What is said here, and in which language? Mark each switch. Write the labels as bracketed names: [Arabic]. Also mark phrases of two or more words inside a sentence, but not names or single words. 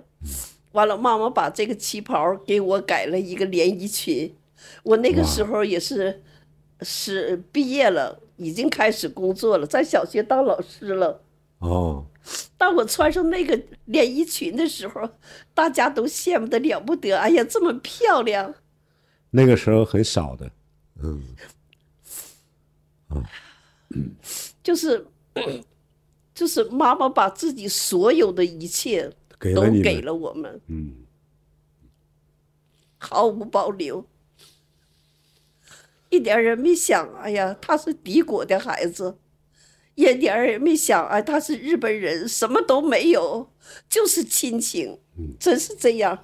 [Chinese] 完了，媽媽把這個旗袍給我改了一個連衣裙。我那個時候也是畢業了，已經開始工作了，在小學當老師了。當我穿上那個連衣裙的時候，大家都羨慕得了不得。哎呀，這麼漂亮！那個時候很少的，就是媽媽把自己所有的一切都給了我們，毫無保留，一點也沒想，哎呀，他是敵國的孩子，一點也沒想，哎，他是日本人，什麼都沒有，就是親情，真是這樣。